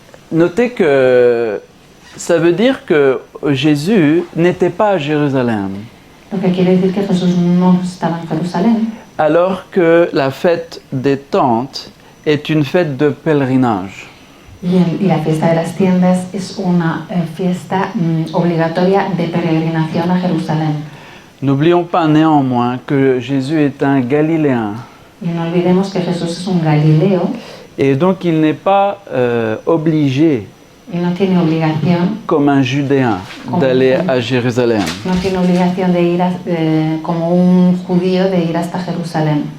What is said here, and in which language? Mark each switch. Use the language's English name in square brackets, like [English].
[French] Notez que ça veut dire que Jésus n'était pas à Jérusalem, [Spanish] Lo que quiere decir que Jesús no estaba en Jerusalén, [French] alors que la fête des tentes est une fête de pèlerinage. [Spanish] y la fiesta de las tiendas es una fiesta obligatoria de peregrinación a Jerusalén. [French] N'oublions pas néanmoins que Jésus est un Galiléen [Spanish] Y no olvidemos que Jesús es un Galileo [French] et donc il n'est pas obligé, [Spanish] y no tiene obligación, [French] comme un Judéen, d'aller à Jérusalem. [Spanish] no tiene obligación de ir como un judío de ir hasta Jerusalén,